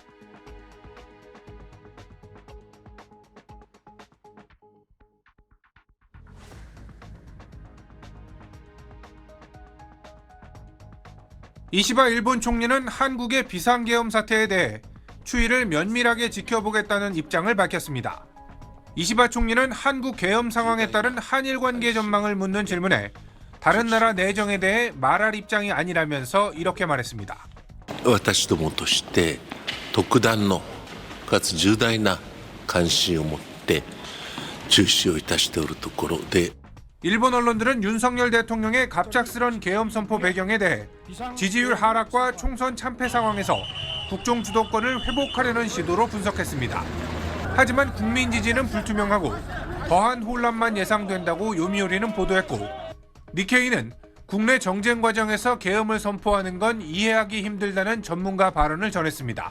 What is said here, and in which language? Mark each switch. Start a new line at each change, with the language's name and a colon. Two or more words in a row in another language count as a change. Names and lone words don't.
Korean: 이시바 일본 총리는 한국의 비상계엄 사태에 대해 추이를 면밀하게 지켜보겠다는 입장을 밝혔습니다. 이시바 총리는 한국 계엄 상황에 따른 한일 관계 전망을 묻는 질문에 다른 나라 내정에 대해 말할 입장이 아니라면서 이렇게 말했습니다.
Japanese: 私どもとして特段のかつ重大な関心を持って注視をいたしておるところで
Korean: 일본 언론들은 윤석열 대통령의 갑작스런 계엄 선포 배경에 대해 지지율 하락과 총선 참패 상황에서 국정 주도권을 회복하려는 시도로 분석했습니다. 하지만 국민 지지는 불투명하고 더한 혼란만 예상된다고 요미우리는 보도했고 니케이는 국내 정쟁 과정에서 계엄을 선포하는 건 이해하기 힘들다는 전문가 발언을 전했습니다.